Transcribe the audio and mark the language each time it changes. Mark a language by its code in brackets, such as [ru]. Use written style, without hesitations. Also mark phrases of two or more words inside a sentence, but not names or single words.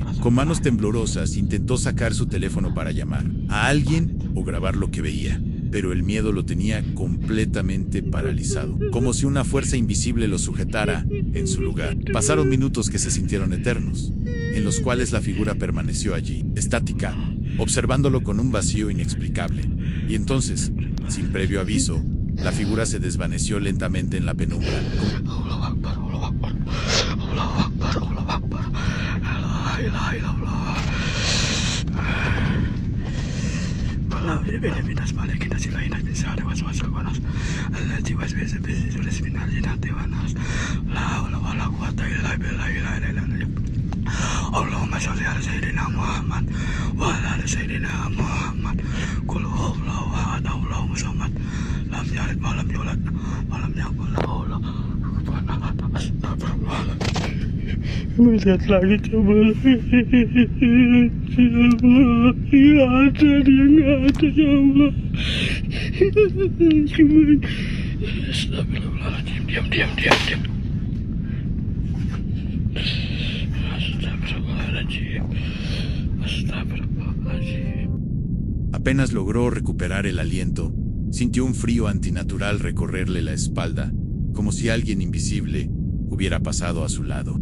[es] Con manos temblorosas intentó sacar su teléfono para llamar a alguien o grabar lo que veía, pero el miedo lo tenía completamente paralizado, como si una fuerza invisible lo sujetara en su lugar. Pasaron minutos que se sintieron eternos, en los cuales la figura permaneció allí, estática, observándolo con un vacío inexplicable. Y entonces, sin previo aviso, la figura se desvaneció lentamente en la penumbra. [ar] اللهم صل على سيدنا محمد وعلى سيدنا محمد. قل هو الله أحد، اللهم صمد، لم يلد ولم يولد ولم يكن له كفوا أحد. Astagfirullahaladzim. [id] Melihat lagi coba lagi. Ya ada, dia nggak ada, [ar] يا الله. [id] Gimana? [ar] Astagfirullahaladzim. [id] Diam. [es] Apenas logró recuperar el aliento, sintió un frío antinatural recorrerle la espalda, como si alguien invisible hubiera pasado a su lado.